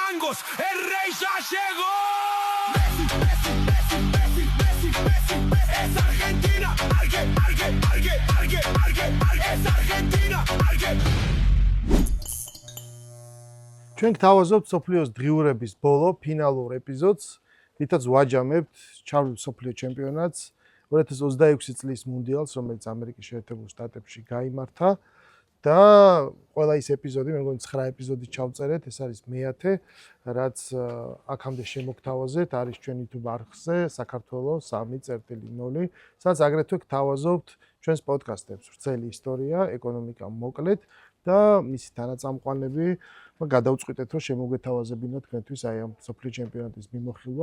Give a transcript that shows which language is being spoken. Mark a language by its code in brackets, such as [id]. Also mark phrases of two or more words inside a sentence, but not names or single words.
[es] Vamos, el rey ya llegó. Es Argentina, es Argentina, [ka] ჩვენ გთავაზობთ სოფლიოს დღიურების ბოლო ფინალურ ეპიზოდს, რითაც ვაჯამებთ სოფლიო ჩემპიონატს 2026 წლის მუნდიალს, რომელიც ამერიკის შეერთებულ შტატებში გაიმართა და ყველა ის ეპიზოდი, მე მგონი 9 ეპიზოდი ჩავწერეთ, ეს არის მე-10, რაც აქამდე შემოგთავაზეთ, არის ჩვენ YouTube არხზე, საქართველოს 3.0, სადაც აგრეთვე გთავაზობთ ჩვენს პოდკასტებს, ვრცელი ისტორია, ეკონომიკა მოკლედ და მისი თანაწამყვანები გადავწყვიტეთ, რომ შემოგვეთავაზებინოთ თქვენთვის აი ამ სოფლიო ჩემპიონატის მიმოხილვა.